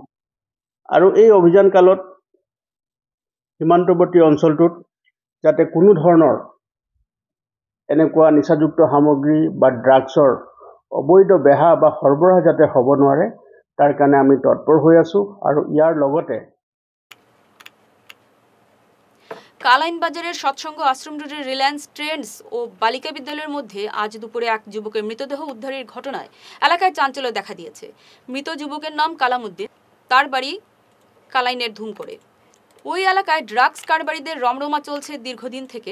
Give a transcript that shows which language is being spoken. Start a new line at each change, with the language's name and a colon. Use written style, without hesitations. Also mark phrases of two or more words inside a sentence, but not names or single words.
Assamese: আৰু এই অভিযান কালত সীমান্তৱৰ্তী অঞ্চলটোত যাতে কোনো ধৰণৰ এনেকুৱা নিচাযুক্ত সামগ্ৰী বা ড্ৰাগছৰ অবৈধ বেহা বা সৰবৰাহ যাতে হ'ব নোৱাৰে, তাৰ কাৰণে আমি তৎপৰ হৈ আছোঁ। আৰু ইয়াৰ লগতে
Bangla: কালাইন বাজারের সৎসঙ্গ আশ্রম রোডের রিলায়েন্স ট্রেন্ডস ও বালিকা বিদ্যালয়ের মধ্যে আজ দুপুরে এক যুবকের মৃতদেহ উদ্ধারের ঘটনায় এলাকায় চাঞ্চল্য দেখা দিয়েছে। মৃত যুবকের নাম কালামউদ্দিন। তার বাড়ি কালাইনের ধুম করে। ওই এলাকায় ড্রাগস কারবারিদের রমরমা চলছে দীর্ঘদিন থেকে।